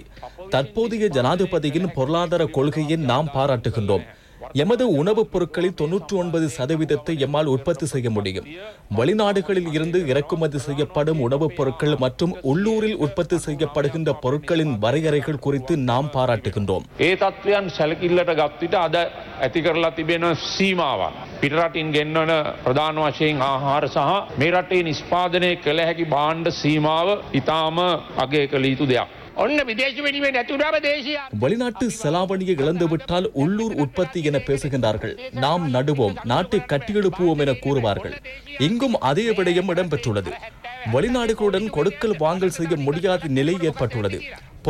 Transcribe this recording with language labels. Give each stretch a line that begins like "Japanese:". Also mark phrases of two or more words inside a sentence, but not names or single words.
Tamil: தற்போதைய ஜனாதிபதியின் பொருளாதார கொள்கையை நாம் பாராட்டுகின்றோம். எமது உணவுப் பொருட்களில் 99% எம்மால் உற்பத்தி செய்ய முடியும். வெளிநாடுகளில் இருந்து இறக்குமதி செய்யப்படும் உணவுப் பொருட்கள் மற்றும் உள்ளூரில் உற்பத்தி செய்யப்படுகின்ற பொருட்களின் வரையறைகள் குறித்து நாம் பாராட்டுகின்றோம்.
Sinhala: පිටරටින් ගෙන්වන ප්‍රධාන වශයෙන් ආහාර සහ මේ රටේ නිෂ්පාදනය කළ හැකි භාණ්ඩ සීමාව ඉතාම අගය කළ යුතු දෙයක්.
Tamil: வெளிநாட்டு செலாவணியை இழந்துவிட்டால் உள்ளூர் உற்பத்தி என பேசுகின்றார்கள். நாம் நடுவோம், நாட்டை கட்டியெழுப்புவோம் என கூறுவார்கள். இங்கும் அதே விடயம் இடம்பெற்றுள்ளது. வெளிநாடுகளுடன் கொடுக்கல் வாங்கல் செய்ய முடியாத நிலை ஏற்பட்டுள்ளது.